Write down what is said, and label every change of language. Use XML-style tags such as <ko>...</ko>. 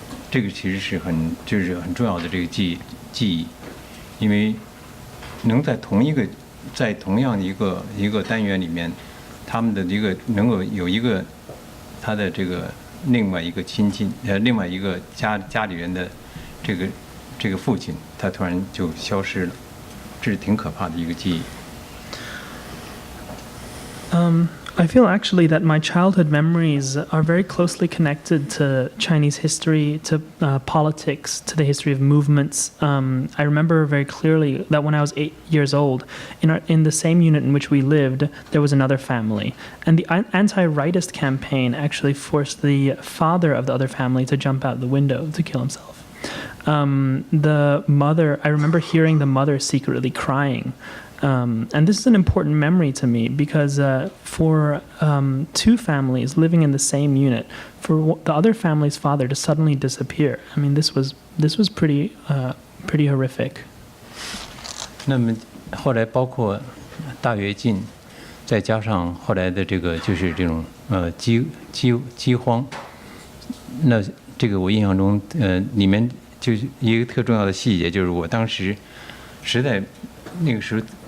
<zh>这个其实是很重要的这个记忆，因为能在同样一个单元里面，他们的能够有一个他的这个另外一个另外一个家里人的这个父亲，他突然就消失了，这是挺可怕的一个记忆。</zh> <en>I feel actually that my childhood memories are very closely connected to Chinese history, to politics, to the history of movements. I remember very clearly that when I was 8 years old, in the same unit in which we lived, there was another family. And the anti-rightist campaign actually forced the father of the other family to jump out the window to kill himself. The mother, I remember hearing the mother secretly crying. And this is an important memory to me because for two families living in the same unit, for the other family's father to suddenly disappear, I mean, this was pretty horrific.</en> <zh>那么后来包括大跃进，再加上后来的这个就是这种饥荒，那这个我印象中里面就是一个特重要的细节，就是我当时实在那个时候。</zh>